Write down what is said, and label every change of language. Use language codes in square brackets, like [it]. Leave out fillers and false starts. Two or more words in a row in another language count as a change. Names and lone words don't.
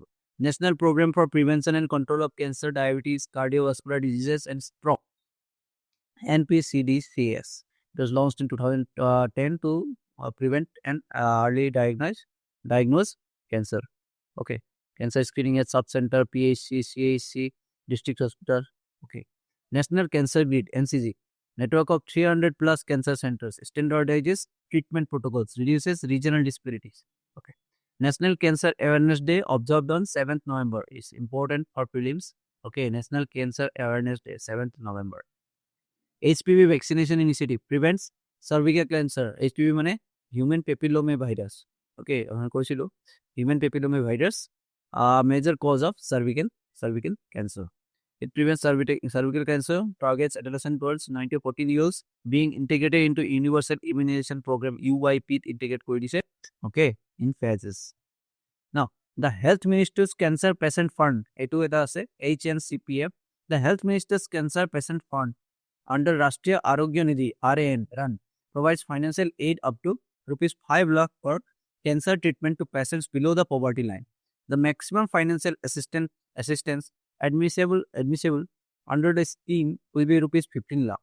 [en] National Program for Prevention and Control of Cancer, Diabetes, Cardiovascular Diseases and Stroke, NPCDCS. It was launched in 2010 to prevent and early diagnose cancer. Okay, cancer screening at sub-center, PHC, CHC, district hospital. Okay, National Cancer Grid (NCG), network of 300 plus cancer centers, standardizes treatment protocols, reduces regional disparities. Okay, National Cancer Awareness Day observed on 7th November is important for prelims. Okay, National Cancer Awareness Day 7th November. HPV vaccination initiative prevents cervical cancer. HPV মানে human papilloma virus. Okay, কৈছিলো human papilloma virus, major cause of cervical cancer. It prevents cervical cancer, targets adolescent girls 9 to 14 years, being integrated into universal immunization program UYP integrate [as] করে দিছে. [en] Okay, in phases. Now, the Health Minister's Cancer Patient Fund, [as] এটো এটা আছে [en] HNCPF, the Health Minister's Cancer Patient Fund under Rashtriya Arogya Nidhi RAN provides financial aid up to rupees 5 lakh for cancer treatment to patients below the poverty line. The maximum financial assistance admissible under the scheme will be rupees 15 lakh.